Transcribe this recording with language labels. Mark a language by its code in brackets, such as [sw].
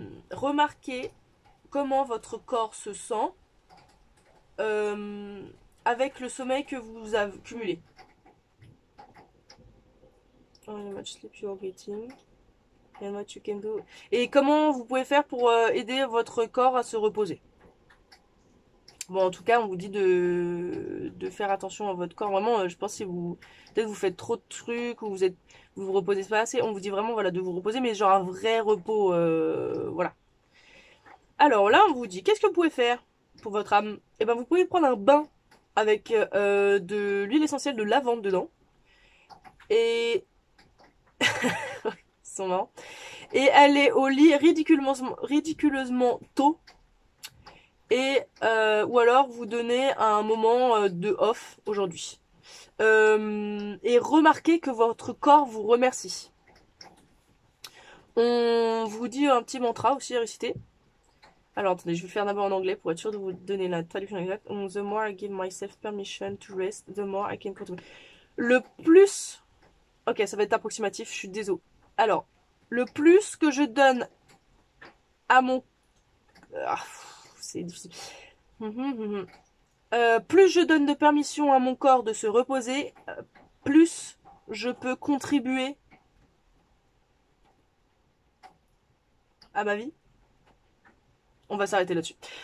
[fr] Remarquez comment votre corps se sent euh, avec le sommeil que vous avez cumulé. [en] How much sleep you are getting and what you can do. [fr] Et comment vous pouvez faire pour aider votre corps à se reposer. Bon, en tout cas, on vous dit de faire attention à votre corps. Vraiment, je pense que si vous peut-être vous faites trop de trucs ou vous vous reposez pas assez, on vous dit vraiment voilà de vous reposer, mais genre un vrai repos, voilà. Alors là, on vous dit qu'est-ce que vous pouvez faire pour votre âme? Eh ben, vous pouvez prendre un bain avec de l'huile essentielle de lavande dedans et sont marrants. Et aller au lit ridiculeusement tôt et ou alors vous donnez un moment de off aujourd'hui. Et remarquez que votre corps vous remercie. On vous dit un petit mantra aussi à réciter. Alors attendez, je vais faire d'abord en anglais pour être sûr de vous donner la traduction exacte. [en] The more I give myself permission to rest, the more I can control. [fr] Le plus... Ok, ça va être approximatif, je suis désolée. Alors, le plus que je donne à mon... Ah, c'est difficile. Plus je donne de permission à mon corps de se reposer, plus je peux contribuer à ma vie. On va s'arrêter là-dessus.